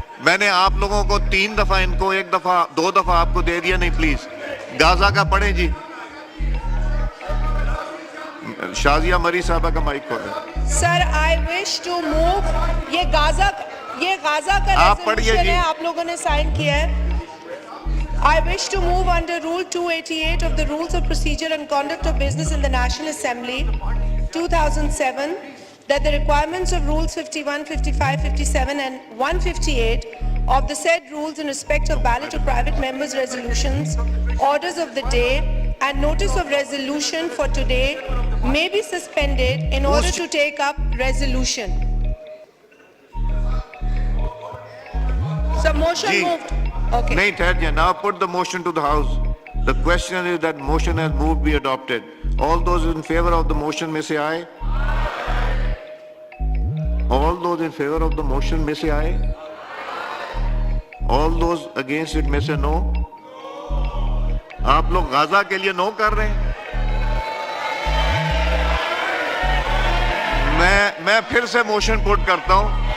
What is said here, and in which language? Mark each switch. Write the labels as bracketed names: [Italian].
[Urdu] میں نے آپ لوگوں کو 3 دفعہ, ان کو 1 دفعہ 2 دفعہ آپ کو دے دیا. نہیں پلیز غازہ کا پڑھیں جی. شازیہ مری صاحبہ کا مائک کھولیں. [English] sir I wish to move, [Urdu] یہ غازہ کا ریزولوشن ہے, آپ لوگوں نے سائن کیا ہے. [English] I wish to move under Rule 288 of the Rules of Procedure and Conduct of Business in the National Assembly 2007 that the requirements of Rules 51, 55, 57 and 158 of the said rules in respect of ballot of private members' resolutions, orders of the day and notice of resolution for today may be suspended in order to take up resolution. So motion Ji. moved. Okay. [Urdu] नहीं ठहर जाए. [English] Now put the motion to the House. The question is that motion has moved be adopted. All those in favor of the motion may say aye. All those in favor of the motion may say aye. All those against it may say no. [Urdu] آپ لوگ غزہ کے لیے نو کر رہے ہیں. میں پھر سے موشن پٹ کرتا ہوں.